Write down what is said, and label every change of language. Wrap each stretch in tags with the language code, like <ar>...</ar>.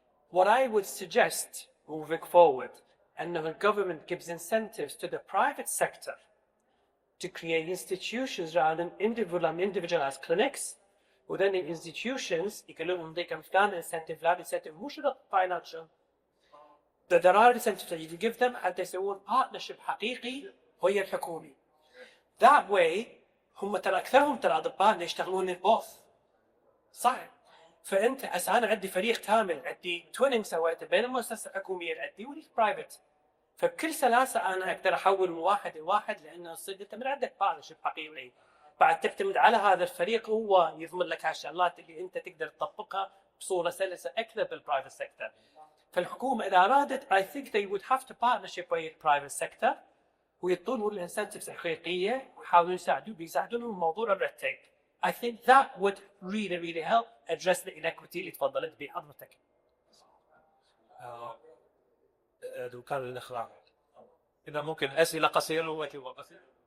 <en>What I would suggest moving forward, and the government gives incentives to the private sector to create institutions rather than individualized clinics. وthen the institutions</en> <ar>يقولوا لهم</ar> <en>they can plan incentive</en> <ar>مو شرط</ar> <en>financial. There are incentives that you give them and they</en> <ar>يسوون</ar> <en>partnership</en> <ar>حقيقي ويا الحكومي.</ar> <en>That way</en> <ar>هم ترى أكثرهم ترى أطباء يشتغلون</ar> <en>both.</en> <ar>صح. فأنت هسه أنا عندي فريق كامل، عندي تويننج سويته بين المؤسسة الحكومية اللي عندي واللي برايفت. فبكل سلاسة أنا أقدر أحول من واحد لواحد لأنه صدق أنت من عندك بارتنرشيب حقيقي. بعد تعتمد على هذا الفريق هو يضمن لك هالشغلات اللي أنت تقدر تطبقها بصورة سلسة أكثر بالبرايفت سيكتور. فالحكومة إذا أرادت</ar> <en>I think they would have to partnership with the private sector</en> <ar>ويعطونهم الانسنتفز الحقيقية ويحاولون بيساعدونهم بموضوع الريد تيب.</ar> <en>I think that would really help address the inequity</en> <ar>اللي تفضلت به حضرتك. كان الإخراج. إذا ممكن أسئلة قصيرة وأجوبة قصيرة.</ar>